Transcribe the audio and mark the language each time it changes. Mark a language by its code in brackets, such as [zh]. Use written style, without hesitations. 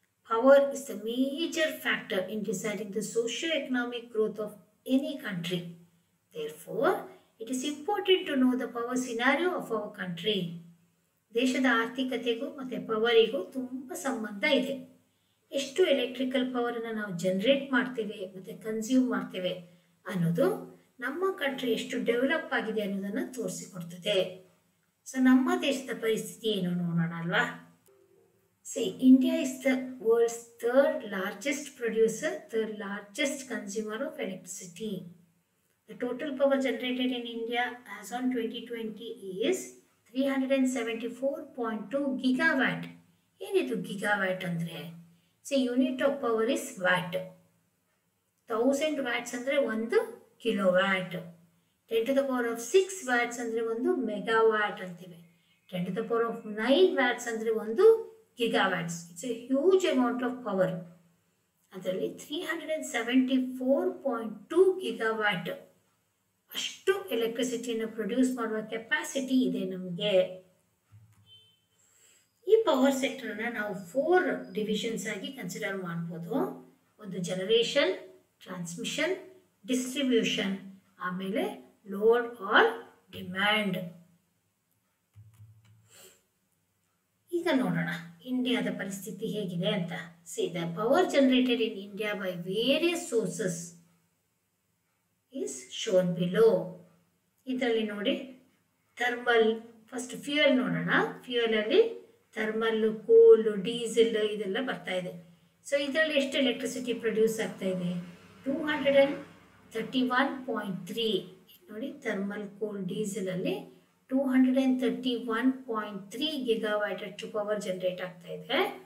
[en] Power is the major factor in deciding the socio-economic growth of any country. Therefore, it is important to know the power scenario of our country. [kn] ದೇಶದ ಆರ್ಥಿಕತೆಗೂ ಮತ್ತು ಪವರಿಗೂ ತುಂಬ ಸಂಬಂಧ ಇದೆ. ಎಷ್ಟು electrical ಪವರನ್ನು ನಾವು generate ಮಾಡ್ತೇವೆ ಮತ್ತು ಕನ್ಸ್ಯೂಮ್ ಮಾಡ್ತೇವೆ ಅನ್ನೋದು ನಮ್ಮ ಕಂಟ್ರಿ ಎಷ್ಟು ಡೆವಲಪ್ ಆಗಿದೆ ಅನ್ನೋದನ್ನು ತೋರಿಸಿಕೊಡ್ತದೆ. ಸೊ ನಮ್ಮ ದೇಶದ ಪರಿಸ್ಥಿತಿ ಏನು ನೋಡೋಣ ಅಲ್ವಾ. [en] See, India is the world's third largest producer, third largest consumer of electricity. The total power generated in India as on 2020 is 374.2 gigawatt. [kn] Enidu gigawatt andre? [en] See, unit of power is watt. 1000 watts andre 1 kilowatt. 10 to the power of 6 watts andre 1 megawatt antive. 10 to the power of 9 watts andre 1 gigawatts. It's a huge amount of power. [kn] ಅದರಲ್ಲಿ 374.2 gigawatt ಅಷ್ಟು ಎಲೆಕ್ಟ್ರಿಸಿಟಿಯನ್ನು produce ಮಾಡುವ capacity ಇದೆ ನಮಗೆ. ಈ power ಸೆಕ್ಟರ್ನ ನಾವು 4 divisions ಆಗಿ consider ಮಾಡ್ಬೋದು. ಒಂದು ಜನರೇಷನ್, ಟ್ರಾನ್ಸ್ಮಿಷನ್, ಡಿಸ್ಟ್ರಿಬ್ಯೂಷನ್, ಆಮೇಲೆ ಲೋಡ್ ಆರ್ ಡಿಮ್ಯಾಂಡ್. ಈಗ ನೋಡೋಣ ಇಂಡಿಯಾದ ಪರಿಸ್ಥಿತಿ ಹೇಗಿದೆ ಅಂತ. [en] See, the power generated in India by various sources is shown below. [kn] ಇದರಲ್ಲಿ ನೋಡಿ ಥರ್ಮಲ್, ಫಸ್ಟ್ ಫ್ಯೂಯಲ್ ನೋಡೋಣ. ಫ್ಯೂಯಲಲ್ಲಿ ಥರ್ಮಲ್, ಕೋಲ್, ಡೀಸೆಲ್ ಇದೆಲ್ಲ ಬರ್ತಾ ಇದೆ. ಸೊ ಇದರಲ್ಲಿ ಎಷ್ಟು ಎಲೆಕ್ಟ್ರಿಸಿಟಿ ಪ್ರೊಡ್ಯೂಸ್ ಆಗ್ತಾ ಇದೆ? 231.3. ನೋಡಿ ಥರ್ಮಲ್, ಕೋಲ್, ಡೀಸೆಲಲ್ಲಿ 231.3 ಗಿಗಾವ್ಯಾಟ್ ಅಷ್ಟು ಪವರ್ ಜನರೇಟ್ ಆಗ್ತಾ ಇದೆ.